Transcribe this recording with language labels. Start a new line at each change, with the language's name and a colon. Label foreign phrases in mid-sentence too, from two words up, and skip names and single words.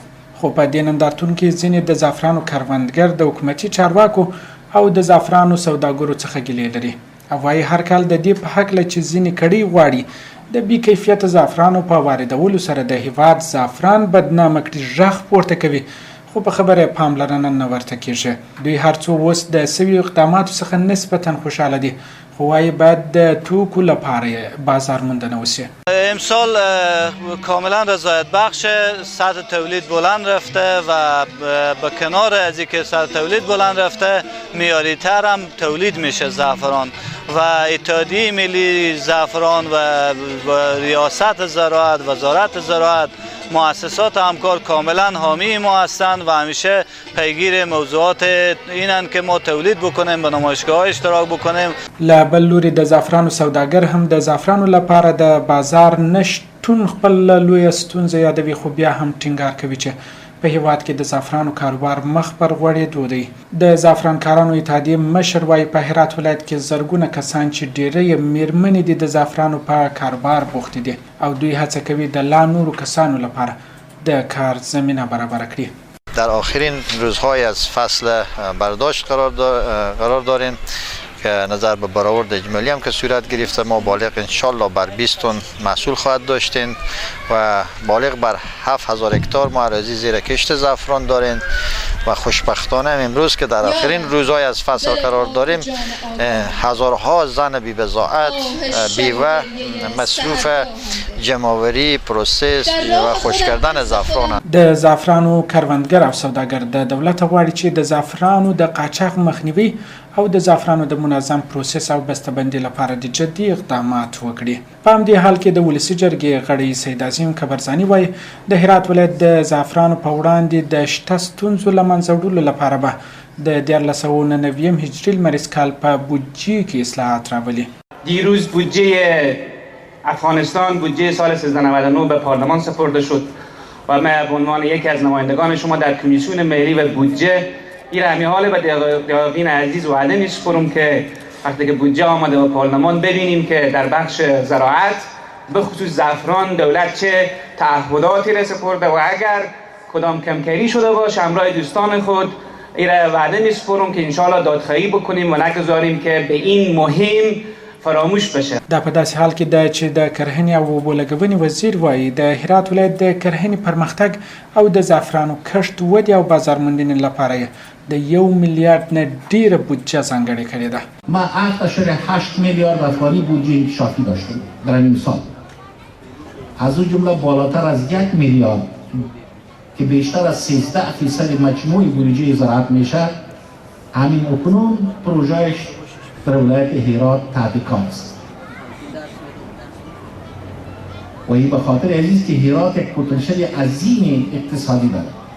Pashto: خو په دې نندارتون کې ځینې د زعفرانو کروندګر د حکومتي چارواکو او د زعفرانو سوداګرو څخه ګیلې لري او وایي هر کال د دې په هکله چې ځینې کړۍ غواړي د بې کیفیته زعفرانو په واردولو سره د هیواد زعفران بدنامه کړي غږ پورته کوي، خو په خبره پاملرنه نه ورته کیږي. دوی هر څو اوس د سوي اقداماتو څخه نسبتا خوشحاله دي، خو وايي باید د توکو لپاره بازار موندنه وشي.
Persian: امسال کاملا رضایت بخش، سطح تولید بلند رفته و به کنار از اینکه سطح تولید بلند رفته معیاری تر هم تولید میشه زعفران و اتحادیه ملی زعفران و ریاست زراعت، وزارت زراعت، مؤسسات همکار کاملا حامی ما هستند و همیشه پیگیر موضوعات اینن که ما تولید بکنیم، به نمایشگاه اشتراک بکنیم.
Pashto: له بل لوري د زعفرانو سوداګر هم د زعفرانو لپاره د بازار نشتون خپل لویه ستونزه یادوي، خو بیا هم ټینګار کوي چې په هیواد کې د زعفرانو کاروبار مخ پر غوړېدو دی. د زعفرانکارانو اتحادیې مشر وایي په هرات ولایت کې زرګونه کسان چې ډېری یې میرمنې دي د زعفرانو په کاروبار بوختې دي او دوی هڅه کوي د لا نورو کسانو لپاره د کار زمینه برابر کړي.
Persian: در آخرین روزهای از فصل برداشت قرار داریم که نظر به برآورد اجمالی هم که صورت گرفته ما بالغ انشالله بر 20 تن محصول خواهد داشتیم و بالغ بر 7000 هکتار ما اراضی زیر کشت زعفران داریم و خوشبختانه امروز که در آخرین روزهای از فصل قرار داریم هزارها زن بی بضاعت، بیوه، مصروف جمع‌آوری، پروسس و خشک کردن زعفران.
Pashto: د زعفرانو کروندګر او سوداګر د دولت غواړي چې د زعفرانو د قاچاق مخنیوي او د زعفرانو د منظم پروسس او بسته‌بندۍ لپاره د جدي اقدامات وکړي. په همدې حال کې د ولسي جرګې غړی سید عظیم کبرزاني وایي د هرات ولایت د زعفرانو په وړاندې د شته ستونزو له منځه وړلو لپاره به د 1499 هجري لمریز کال په بودجې کې اصلاحات راولي.
Persian: دیروز بودجه افغانستان، بودجه سال 1399 به پارلمان سپرده شد و من به عنوان یکی از نمایندگان شما در کمیسیون ملی و بودجه این همی حال به دقیقین عزیز وعده میسپرم که وقتی که بودجه آمده به پارلمان ببینیم که در بخش زراعت به خصوص زعفران دولت چه تعهداتی را سپرده و اگر کدام کمکاری شده باشه همراه دوستان خود این وعده میسپرم که انشاءالله دادخواهی بکنیم و نگذاریم که به این مهم فراموش بشه.
Pashto: دا په داسې حال کې ده چې د کرهنې او اوبو لګونې وزیر وایي د هرات ولایت د کرهنې پرمختګ او د زعفرانو کښت ودې او بازار موندنې لپاره د 1 میلیارد نه ډیره بودجه ځانګړې کړې ده.
Persian: ما 8 میلیارد افغانی بودجه انکشافی داشتیم در این سال، از اون جمله بالاتر از 1 میلیارد که بیشتر از 13% مجموع بودجه زراعت میشه همین اکنون پروژهش در ولایت هرات تحت کار است و این به خاطر عزیز که هرات یک پتانسیل عظیم اقتصادی دارد.